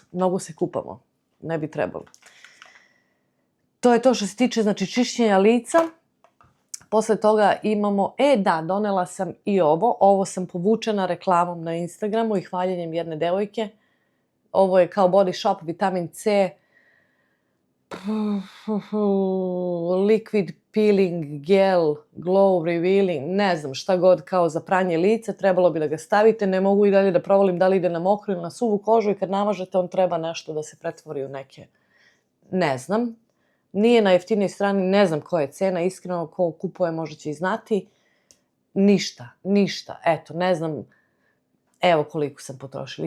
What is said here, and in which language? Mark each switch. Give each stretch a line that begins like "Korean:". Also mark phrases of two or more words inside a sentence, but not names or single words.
Serbian: Mnogo se kupamo, ne bi trebalo. To je to što se tiče, znači, čišćenja lica. Posle toga imamo, donela sam i ovo sam povučena reklamom na Instagramu i hvaljenjem jedne devojke. Ovo je kao Body Shop vitamin C, liquid peeling gel, glow revealing, ne znam šta god, kao za pranje lica, trebalo bi da ga stavite, ne mogu i dalje da provalim da li ide na mokru ili na suvu kožu i kad namažete on treba nešto da se pretvori u neke, ne znam. Nije na jeftinijoj strani, ne znam koja je cena, iskreno, ko kupuje možda će i znati. Ništa, eto, ne znam, evo koliko sam potrošila.